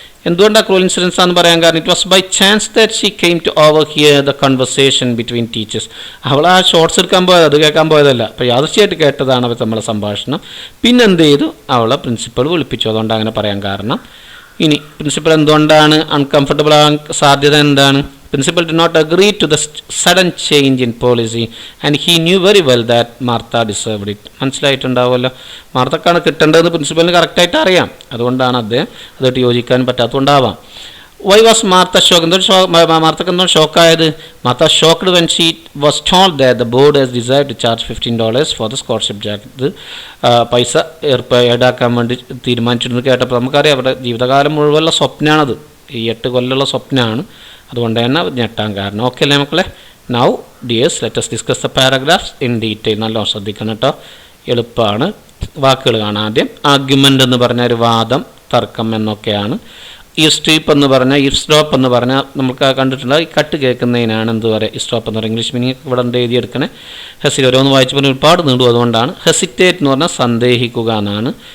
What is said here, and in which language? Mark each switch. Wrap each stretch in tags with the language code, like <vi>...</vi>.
<ml>എന്തുകൊണ്ടാണ് cruel incidents ആണെന്ന് പറയാൻ കാരണം?</ml> <en>It was by chance that she came to overhear the conversation between teachers.</en> <ml>അവൾ ആ ഷോർട്സ് എടുക്കാൻ പോയത്, അത് കേൾക്കാൻ പോയതല്ല. അപ്പോൾ യാദൃശ്യമായിട്ട് കേട്ടതാണ് അവർ നമ്മളെ സംഭാഷണം. പിന്നെന്ത് ചെയ്തു? അവളെ പ്രിൻസിപ്പൽ വിളിപ്പിച്ചു. അതുകൊണ്ട് അങ്ങനെ പറയാൻ കാരണം. ഇനി പ്രിൻസിപ്പൽ എന്തുകൊണ്ടാണ് അൺകംഫർട്ടബിൾ ആകാൻ സാധ്യത എന്താണ്?</ml> <en>Principal did not agree to the sudden change in policy and he knew very well that Martha deserved it.</en> <ml>മനസ്സിലായിട്ടുണ്ടാവുമല്ലോ. മാർത്തക്കാണ് കിട്ടേണ്ടതെന്ന് പ്രിൻസിപ്പലിന് കറക്റ്റായിട്ട് അറിയാം. അതുകൊണ്ടാണ് അദ്ദേഹം അതായിട്ട് യോജിക്കാൻ പറ്റാത്തതുകൊണ്ടാവാം.</ml> <en>Why was Martha shock?</en> <ml>മാർത്തക്ക് എന്തോ ഷോക്കായത്?</ml> <en>Martha shocked when she was told that the board has decide to charge $15 for the scholarship jacket.</en> <ml>പൈസ ഈടാക്കാൻ വേണ്ടി തീരുമാനിച്ചിരുന്നു കേട്ടപ്പോൾ നമുക്കറിയാം അവരുടെ ജീവിതകാലം മുഴുവനുള്ള സ്വപ്നമാണത്. ഈ 8 കൊല്ലമുള്ള സ്വപ്നമാണ്. അതുകൊണ്ട് തന്നെ ഞെട്ടാൻ കാരണം. ഓക്കെ അല്ലേ മക്കളെ?</ml> <en>Now dears let us discuss the paragraphs in detail.</en> <ml>നല്ലോണം ശ്രദ്ധിക്കണം കേട്ടോ, എളുപ്പമാണ്. വാക്കുകൾ കാണാം ആദ്യം. ആർഗ്യുമെൻ്റ് എന്ന് പറഞ്ഞാൽ ഒരു വാദം, തർക്കം എന്നൊക്കെയാണ്. ഈവ്സ്ട്രീപ്പ് എന്ന് പറഞ്ഞാൽ, ഈവ്സ്ഡ്രോപ്പ് എന്ന് പറഞ്ഞാൽ നമുക്ക് കണ്ടിട്ടുണ്ട്. ഈ കട്ട് കേൾക്കുന്നതിനാണ് എന്ത് പറയുക? ഈവ്സ്ഡ്രോപ്പ് എന്ന് പറയുക. ഇംഗ്ലീഷ് മീനിങ് ഇവിടെ എന്ത് എഴുതിയെടുക്കണേ? ഓരോന്ന് വായിച്ച് പറഞ്ഞാൽ ഒരുപാട് നീണ്ടു. അതുകൊണ്ടാണ്. ഹെസിറ്റേറ്റ് എന്ന് പറഞ്ഞാൽ സന്ദേഹിക്കുക എന്നാണ്.</ml>